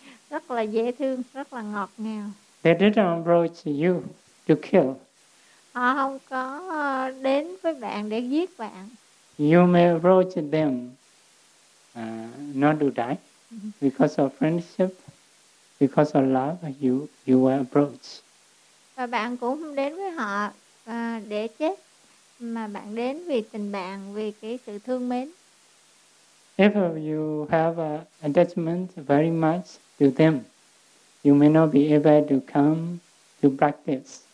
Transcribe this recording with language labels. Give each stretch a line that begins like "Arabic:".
Vietnamese: Rất là dễ thương, rất là ngọt ngào.
English: They didn't approach you to kill.
Vietnamese: Họ không có đến với bạn để giết bạn.
English: You may approach them not to die. Because of friendship, because of love, you will approach.
Vietnamese: Và bạn cũng không đến với họ để chết. Mà bạn đến vì tình bạn, vì cái sự thương mến.
English: If you have an attachment very much to them, you may not be able to come to practice.